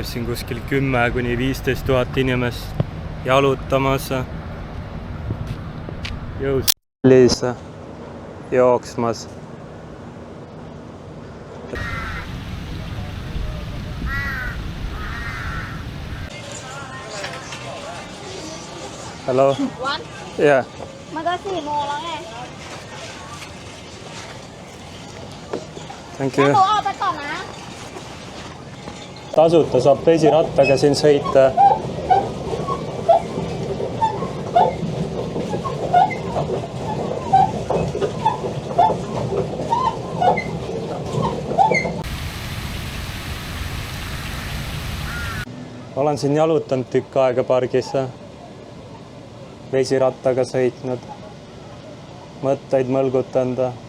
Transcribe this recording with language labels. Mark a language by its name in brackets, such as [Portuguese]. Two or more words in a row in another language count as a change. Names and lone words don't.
[Estonian] siin kuskil 10 kuni 15 000 inimest jalutamas, jõusaalis jooksmas. [English] Hello? One? Yeah. [Thai] มันก็4 โมงแล้วไง [English] Thank [Thai] แล้ว [English] you. [Thai] หนูออกไปก่อนนะ [Estonian] Tasuta saab vesirattaga siin sõita. Olen siin jalutanud tükk aega pargis, vesirattaga sõitnud, mõtteid mõlgutanud.